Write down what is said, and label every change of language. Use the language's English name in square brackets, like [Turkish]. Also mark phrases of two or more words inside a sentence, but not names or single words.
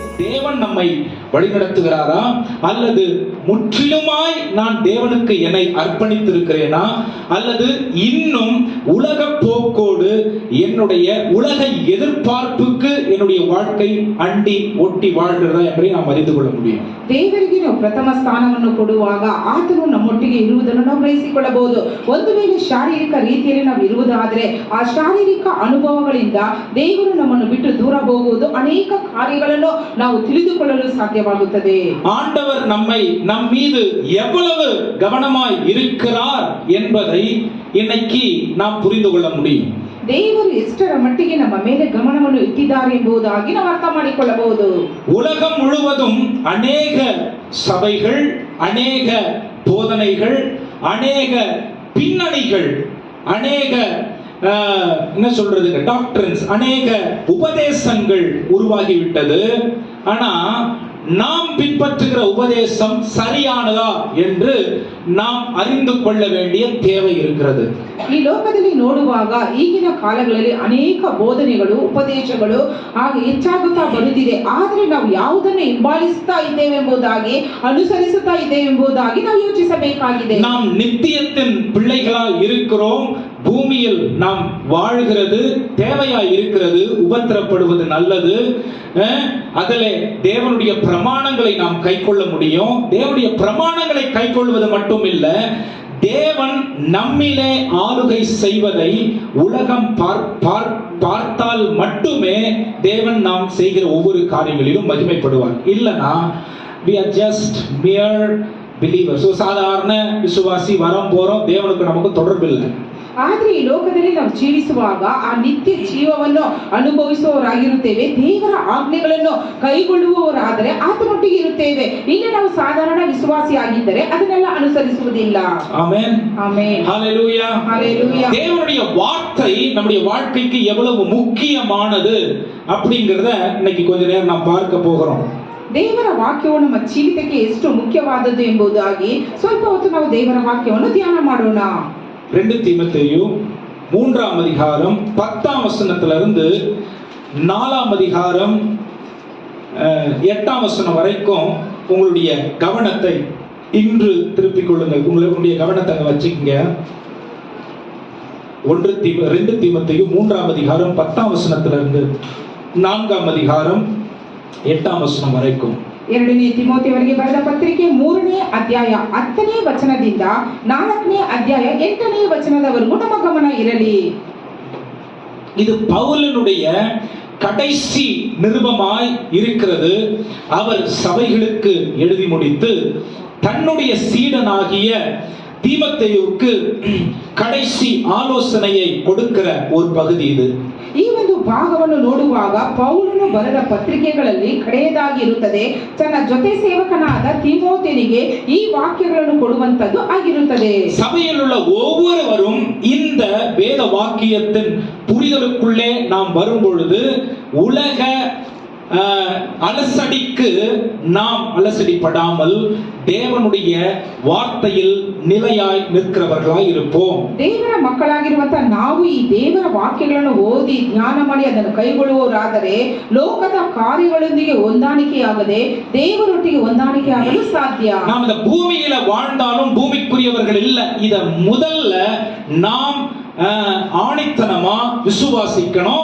[Tamil] தேவன் நம்மை வழிநடத்துகிறாரா, அல்லது முற்றிலுமாய் நான் தேவனுக்கு என்னை அர்ப்பணித்திருக்கிறேனா, அல்லது இன்னும் உலக போக்கோடு என்னுடைய உலக எதிர்பார்ப்புக்கு என்னுடைய வாழ்க்கை அண்டி ஒட்டி வாழ்கிறதா என்பதை நாம் அறிந்து கொள்ள முடியும். [Kannada] ದೇವರಿಗೆ ನಾವು ಪ್ರಥಮ ಸ್ಥಾನವನ್ನು ಕೊಡುವಾಗ ಆತನು ನಮ್ಮೊಟ್ಟಿಗೆ ಇರುವುದನ್ನು ನಾವು ಗ್ರಹಿಸಿಕೊಳ್ಳಬಹುದು. ಒಂದು ವೇಳೆ ಶಾರೀರಿಕ ರೀತಿಯಲ್ಲಿ ನಾವು ಇರುವುದಾದರೆ ಆ ಶಾರೀರಿಕ ಅನುಭವಗಳಿಂದ ದೇವರು ನಮ್ಮನ್ನು ಬಿಟ್ಟು ದೂರ ಹೋಗುವುದು, ಅನೇಕ ಕಾರ್ಯಗಳನ್ನು ನಾವು ತಿಳಿದುಕೊಳ್ಳಲು ಸಾಧ್ಯವಾಗುತ್ತದೆ. [Tamil] ஆண்டவர் நம்மை நம் மீது எவ்வளவு கவனமாய் இருக்கிறார் என்பதை இன்னைக்கு நாம் புரிந்து கொள்ள முடியும். [Kannada] ದೇವರು ಎಷ್ಟರ ಮಟ್ಟಿಗೆ ನಮ್ಮ ಮೇಲೆ ಗಮನವನ್ನು ಇಟ್ಟಿದ್ದಾರೆ ಎಂಬುದಾಗಿ ನಾವು ಅರ್ಥ ಮಾಡಿಕೊಳ್ಳಬಹುದು. [Tamil] உலகம் முழுவதும் அநேக சபைகள், அநேக போதனைகள், அநேக பின்னணிகள், அநேக என்ன சொல்றது டாக்டர்ஸ், அநேக உபதேசங்கள் உருவாகிவிட்டது. ஆனா நாம் பின்பற்றுகிற உபதேசம் சரியானதா என்று நாம் அறிந்து கொள்ள வேண்டிய தேவை இருக்கிறது. [Kannada] ಈ ಲೋಕದಲ್ಲಿ ನೋಡುವಾಗ ಈಗಿನ ಕಾಲಗಳಲ್ಲಿ ಅನೇಕ ಬೋಧನೆಗಳು, ಉಪದೇಶಗಳು ಹಾಗೆ ಹೆಚ್ಚಾಗುತ್ತಾ ಬರುತ್ತಿದೆ. ಆದರೆ ನಾವು ಯಾವುದನ್ನು ಹಿಂಬಾಲಿಸುತ್ತಾ ಇದ್ದೇವೆ ಎಂಬುದಾಗಿ, ಅನುಸರಿಸುತ್ತಾ ಇದ್ದೇವೆ ಎಂಬುದಾಗಿ ನಾವು ಯೋಚಿಸಬೇಕಾಗಿದೆ. [Tamil] நாம் நித்தியத்தின் பிள்ளைகளாய் இருக்கிறோம். பூமியில் நாம் வாழ்கிறது தேவையாய் இருக்கிறது. உபத்திரப்படுவது நல்லது. அதிலே தேவனுடைய பிரமாணங்களை நாம் கைக்கொள்ள முடியும். தேவனுடைய பிரமாணங்களை கைக்கொள்வது மட்டும் இல்ல, தேவன் நம்மிலே ஆளுகை செய்வதை உலகம் பார்த்தால் மட்டுமே தேவன் நாம் செய்கிற ஒவ்வொரு காரியங்களிலும் மகிமைப்படுவார். இல்லனா [English] we are just mere believers. [Tamil] சாதாரண விசுவாசி, வரம் போறோம், தேவனுக்கு நமக்கு தொடர்பு இல்லை. [Kannada] ಆದ್ರೆ ಈ ಲೋಕದಲ್ಲಿ ನಾವು ಜೀವಿಸುವಾಗ ಆ ನಿತ್ಯ ಜೀವವನ್ನು ಅನುಭವಿಸುವವರಾಗಿರುತ್ತೇವೆ. ದೇವರ ಆಜ್ಞೆಗಳನ್ನು ಕೈಗೊಳ್ಳುವವರಾದರೆ ಆತನೊಟ್ಟಿಗೆ ಇರುತ್ತೇವೆ. ಇಲ್ಲಿ ನಾವು ಸಾಧಾರಣ ವಿಶ್ವಾಸಿ ಆಗಿದ್ದರೆ ಅದನ್ನೆಲ್ಲ ಅನುಸರಿಸುವುದಿಲ್ಲ. [Tamil] ஆமென், ஆமென், ஹalleluya, ஹalleluya. தேவனுடைய வார்த்தை நம்முடைய வாழ்க்கைக்கு எவ்வளவு முக்கியமானது அப்படிங்கறத இன்னைக்கு கொஞ்ச நேரம் நாம் பார்க்க போகிறோம். [Kannada] ದೇವರ ವಾಕ್ಯವು ನಮ್ಮ ಜೀವಿತಕ್ಕೆ ಎಷ್ಟು ಮುಖ್ಯವಾದದ್ದು ಎಂಬುದಾಗಿ ಸ್ವಲ್ಪ ಹೊತ್ತು ನಾವು ದೇವರ ವಾಕ್ಯವನ್ನು ಧ್ಯಾನ ಮಾಡೋಣ. [Tamil] 2 தீமோத்தேயு 3ஆம் அதிகாரம் 10ஆம் வசனத்திலிருந்து 4ஆம் அதிகாரம் 8ஆம் வசனம் வரைக்கும் உங்களுடைய கவனத்தை இன்று திருப்பிக் கொள்ளுங்கள். உங்களுடைய கவனத்தை வச்சுக்கங்க. 2 தீமோத்தேயு 3ஆம் அதிகாரம் 10ஆம் வசனத்திலிருந்து 4ஆம் அதிகாரம் 8ஆம் வசனம் வரைக்கும். [Kannada] 2ನೇ ತಿಮೋಥೆಯವರಿಗೆ ಬರೆದ ಪತ್ರಿಕೆ 3ನೇ ಅಧ್ಯಾಯ 10ನೇ ವಚನದಿಂದ 4ನೇ ಅಧ್ಯಾಯ 8ನೇ ವಚನದವರೆಗೂ ನಮ್ಮ ಗಮನ ಇರಲಿ. [Tamil] இது பவுலினுடைய கடைசி நிருபமாய் இருக்கிறது. அவர் சபைகளுக்கு எழுதி முடித்து தன்னுடைய சீடனாகிய தீமோத்தேயுவுக்கு கடைசி ஆலோசனையை கொடுக்கிற ஒரு பகுதி இது. [Kannada] ಈ ಒಂದು ಭಾಗವನ್ನು ನೋಡುವಾಗ ಪೌಲನು ಬರೆದ ಪತ್ರಿಕೆಗಳಲ್ಲಿ ಕಡೆಯದಾಗಿ ಇರುತ್ತದೆ. ತನ್ನ ಜೊತೆ ಸೇವಕನಾದ தீமோத்தேயுವಿಗೆ ಈ ವಾಕ್ಯಗಳನ್ನು ಕೊಡುವಂತದ್ದು ಆಗಿರುತ್ತದೆ. [Tamil] சபையில் உள்ள ஒவ்வொருவரும் இந்த வேத வாக்கியத்தின் புரிதலுக்குள்ளே நாம் வரும் பொழுது உலக அலசடிக்கு நாம் அலசடிப்படாமல் தேவனுடைய வார்த்தையில் நிலையாய் நிற்கிறவர்களாய் இருப்போம். [Kannada] ದೇವರ ಮಕ್ಕಳಾಗಿರುವಂತಹ ನಾವು ಈ ದೇವರ ವಾಕ್ಯಗಳನ್ನು ಓದಿ ಜ್ಞಾನ ಮಾಡಿ ಅದನ್ನು ಕೈಗೊಳ್ಳುವವರಾದರೆ ಲೋಕದ ಕಾರ್ಯಗಳೊಂದಿಗೆ ಹೊಂದಾಣಿಕೆಯಾಗದೆ ದೇವರೊಟ್ಟಿಗೆ ಹೊಂದಾಣಿಕೆಯಾಗಲು ಸಾಧ್ಯ. [Tamil] நாம் இந்த பூமியில வாழ்ந்தாலும் பூமிக்குரியவர்கள் இல்ல. இத முதல்ல நாம் ஆணித்தனமா விசுவாசிக்கணும்.